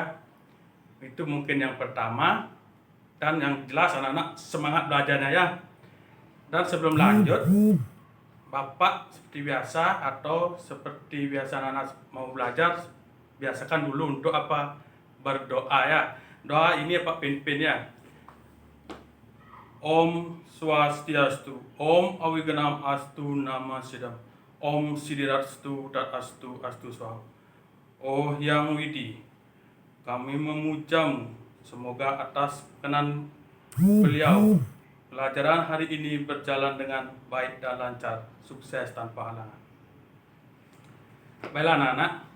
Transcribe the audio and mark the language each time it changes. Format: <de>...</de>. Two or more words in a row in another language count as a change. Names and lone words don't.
<id>Itu mungkin yang pertama, dan yang jelas anak-anak semangat belajarnya ya. Dan sebelum lanjut, Bapak seperti biasa anak-anak mau belajar, biasakan dulu untuk berdoa ya. Doa ini Pak pimpin ya.</id> <sa>ॐ स्वस्त्यस्तु, ॐ अविघ्नम् अस्तु नमः सिद्धम्, ॐ सिद्धिरस्तु तद् अस्तु अस्तु स्वाहा.</sa> <id>Oh Yang Widi, kami memujamu, semoga atas perkenan beliau pelajaran hari ini berjalan dengan baik dan lancar, sukses tanpa halangan. Baiklah anak-anak.</id>